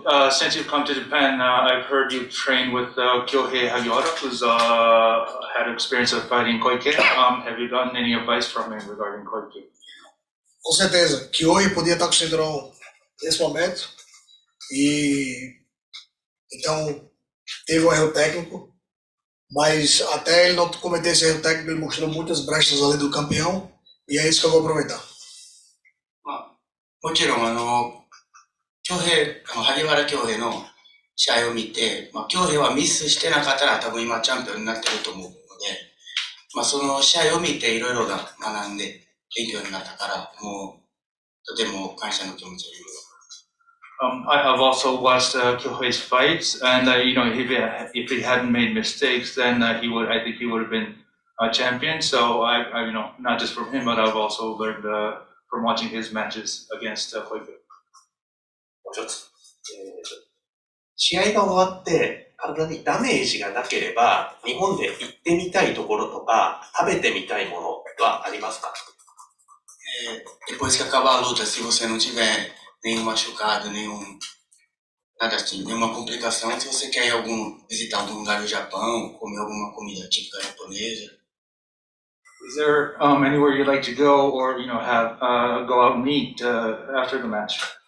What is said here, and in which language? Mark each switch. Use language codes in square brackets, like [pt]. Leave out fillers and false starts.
[en] Since you've come to Japan, I've heard you train with Kyohei Hagiwara, who's had experience of fighting Koike. Have you gotten any advice from him regarding Koike? [pt] Com certeza. Kyohei podia estar com o cinturão nesse momento. E então teve um erro técnico. Mas até ele não cometer esse erro técnico, ele mostrou muitas brechas ali do campeão. E é isso que eu vou aproveitar. [ja] もちろん萩原恭平の試合を見て、恭平はミスしてなかったら多分今チャンピオンになってると思うので、その試合を見ていろいろ学んで勉強になったから、もうとても感謝の気持ちを言います。 [en] I have also watched Kyohei's fights, and if he hadn't made mistakes, then I think he would have been a champion. So I not just from him, but I've also learned from watching his matches against Koike. [ja] もう一つ、試合が終わって体にダメージがなければ日本で行ってみたいところとか食べてみたいものはありますか [pt] ？Depois que acabar a luta, se você não tiver nenhum machucado, nada assim, nenhuma complicação, se você quer visitar algum lugar do Japão, comer alguma comida típica japonesa. [en] Is there anywhere you'd like to go, or have go out and eat after the match?